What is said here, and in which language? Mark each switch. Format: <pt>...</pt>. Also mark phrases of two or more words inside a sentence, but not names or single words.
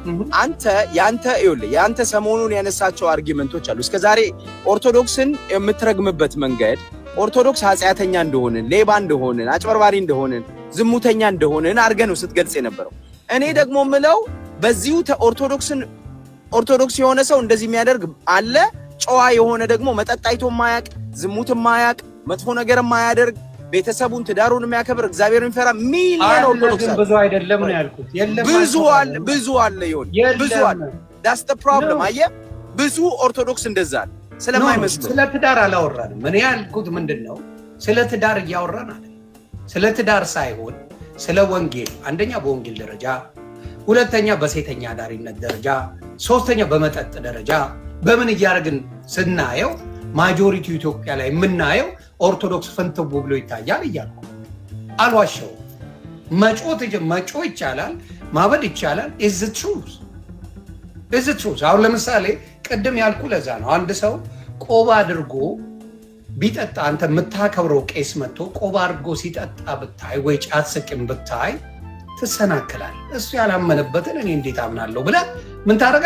<am>ያንተ ሰሞኑን ያነሳቸው አርጊመንቶች አሉ። እስከዛሬ ኦርቶዶክስን የምትረግምበት መንገድ ኦርቶዶክስ ኃጢአተኛ እንደሆንን፣ ሌባ እንደሆንን፣ አጭበርባሪ እንደሆንን፣ ዝሙተኛ እንደሆንን አድርገህ ነው ስትገልጽ የነበረው። እኔ ደግሞ ምለው በዚሁ ኦርቶዶክስ የሆነ ሰው እንደዚህ የሚያደርግ አለ። ጨዋ የሆነ ደግሞ መጠጥ አይቶ ማያቅ፣ ዝሙት ማያቅ፣ መጥፎ ነገር ማያደርግ ቤተሰቡን ትዳሩን የሚያከብር እግዚአብሔርን የሚፈራ ሚሊዮን ኦርቶዶክስ ብዙ አይደለም ነው ያልኩት። የለም ብዙ አለ ይሁን ብዙ አለ።</am> <en>that's the problem</en> <am>አየህ፣ ብዙ ኦርቶዶክስ እንደዛ አለ ስለማይመስል። ስለ ትዳር አላወራንም። እኔ ያልኩት ምንድነው ስለ ትዳር እያወራን አይደል? ስለ ትዳር ሳይሆን ስለ ወንጌል፣ አንደኛ በወንጌል ደረጃ፣ ሁለተኛ በሴተኛ አዳሪነት ደረጃ፣ ሶስተኛ በመጠጥ ደረጃ በምን እያደረግን ስናየው ማጆሪቲው ኢትዮጵያ ላይ የምናየው ኦርቶዶክስ ፍንትው ብሎ ይታያል እያልኩ አልዋሸው። መጮ ይቻላል፣ ማበድ ይቻላል።</am> <en>is the truth.</en> <am>አሁን ለምሳሌ ቅድም ያልኩ ለዛ ነው። አንድ ሰው ቆባ አድርጎ ቢጠጣ አንተ የምታከብረው ቄስ መጥቶ ቆባ አድርጎ ሲጠጣ ብታይ ወይ ጫት ስቅም ብታይ ትሰናክላል። እሱ ያላመነበትን እኔ እንዴት አምናለሁ ብለህ ምን ታደርጋ?</am>